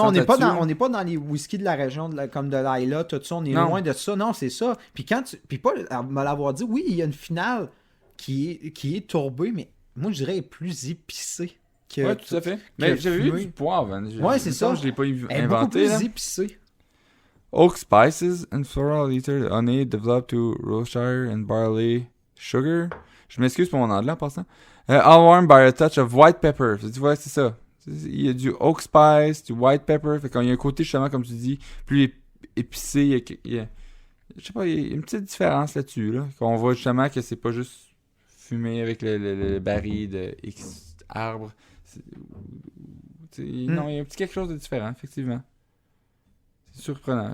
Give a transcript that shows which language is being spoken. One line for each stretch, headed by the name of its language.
French: On n'est pas dans les whiskies de la région comme de l'Isla, tout ça. On est loin de ça. Non, c'est ça. Puis pas à me l'avoir dit, oui, il y a une finale qui est tourbée, mais moi, je dirais, elle est plus épicée. Oui, tout à fait. Mais j'avais vu du poivre. Oui, c'est ça. Je l'ai pas inventé. Elle est beaucoup plus épicée.
English: Oak spices and floral ether honey developed to Rothshire and barley sugar.
French: Je m'excuse pour mon anglais en passant.
English: All warmed by a touch of white pepper.
French: Tu vois, c'est ça. Il y a du oak spice, du white pepper. Fait qu'il y a un côté, justement, comme tu dis, plus épicé. Je sais pas, il y a une petite différence là-dessus. Là, qu'on voit justement que c'est pas juste fumé avec le baril de X arbres. Non, il y a un petit quelque chose de différent, effectivement. C'est surprenant.